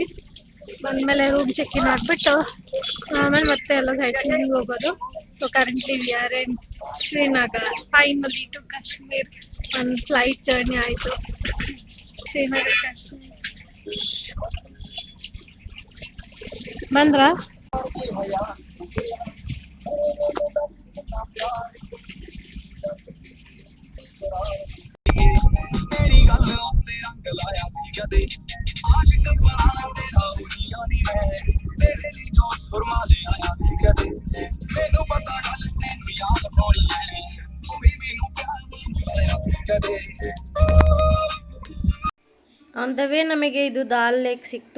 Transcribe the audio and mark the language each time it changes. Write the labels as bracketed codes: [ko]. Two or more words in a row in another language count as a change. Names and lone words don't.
[kn] ಬಂದ್ಮೇಲೆ [en] room check in [kn] ಆಗ್ಬಿಟ್ಟು ಆಮೇಲೆ ಮತ್ತೆ ಎಲ್ಲ [en] side seeing [kn] ಹೋಗೋದು. [en] So currently we are in Srinagar, finally to Kashmir. [kn] ಒಂದು [en] flight journey [kn] ಆಯಿತು ಶ್ರೀನಗರ್ ಕಾಶ್ಮೀರ್. ಬಂದ್ರಾ? [pa] ਤੇਰੀ ਗੱਲ ਉੱਤੇ ਰੰਗ ਲਾਇਆ ਸੀ ਕਦੇ ਆਸ਼ਿਕ ਪਰਾਣਾ ਤੇਰਾ ਦੁਨੀਆ ਨੀ ਮੈਂ ਤੇਰੇ ਲਈ ਜੋ ਸੁਰਮਾ ਲੈ ਆਇਆ ਸੀ ਕਦੇ ਮੈਨੂੰ ਪਤਾ ਗੱਲ ਤੈਨੂੰ ਯਾਦ ਪਾਣੀ ਹੈ ਤੂੰ ਭੀ ਮੈਨੂੰ ਪਿਆਰ ਲਾਇਆ ਸੀ ਕਦੇ. [en] on the way [kn] ನಮಗೆ ಇದು ದಾಲ್ ಲೇಕ್ ಸಿಕ್ತು.